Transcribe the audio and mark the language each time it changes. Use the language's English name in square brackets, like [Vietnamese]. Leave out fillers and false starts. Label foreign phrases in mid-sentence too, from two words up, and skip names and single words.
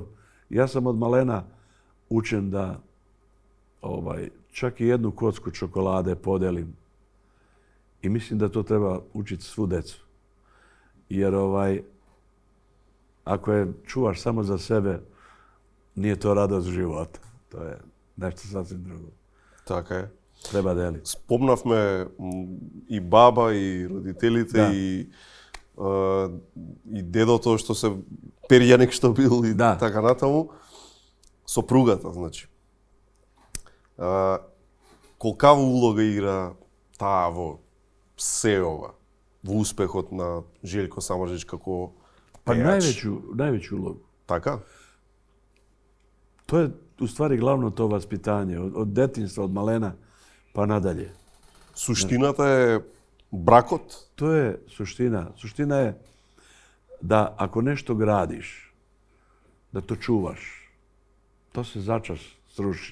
[Serbian] Ja sam od malena učen da čak i jednu kocku čokolade podelim. I mislim da to treba učiti svu decu. Jer ako je čuvaš samo za sebe, nije to radost života. To je nešto sasvim drugo. [Macedonian] Така е. Треба дели. Спомнавме и баба, и родителите, и дедото што се перјаник што бил и така натаму. Сопругата, значи. Колкава улога игра таа во сеова, во успехот на Желјко Самарџич како пејач? Највеќу улогу. Така? [Serbian] To je u stvari glavno to vaspitanje, od detinjstva, od malena pa nadalje. [Macedonian] Суштината је бракот? [Serbian] To je suština. Suština je da ako nešto gradiš, da to čuvaš, to se začas sruši.